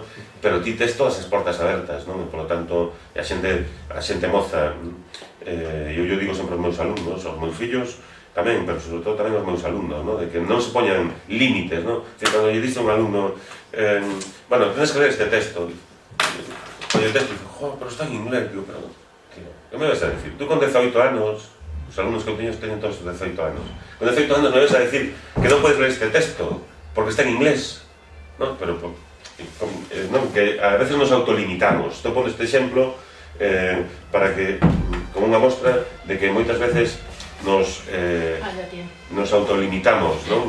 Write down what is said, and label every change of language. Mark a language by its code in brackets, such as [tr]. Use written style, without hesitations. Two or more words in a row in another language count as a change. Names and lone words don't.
[gl] Pero ti tes todas as portas abertas, non? E, polo tanto, a xente moza, eu digo sempre aos meus alumnos, aos meus fillos tamén, pero sobre todo tamén aos meus alumnos, non? De que non se poñan límites, non? Que cando lle dice un alumno, bueno, tens que ler este texto, [es] el texto y digo, joder, pero [gl] está en inglés, digo, pero, tío, [es] ¿qué me vas a decir? [gl] Tú con 18 anos, os alumnos que eu teño teñen todos 18 anos, con 18 anos me vas a decir que non podes ler este texto porque está en inglés, non? Pero, non, que a veces nos autolimitamos. Estou pondo este exemplo para que, como unha mostra de que moitas veces nos autolimitamos, non?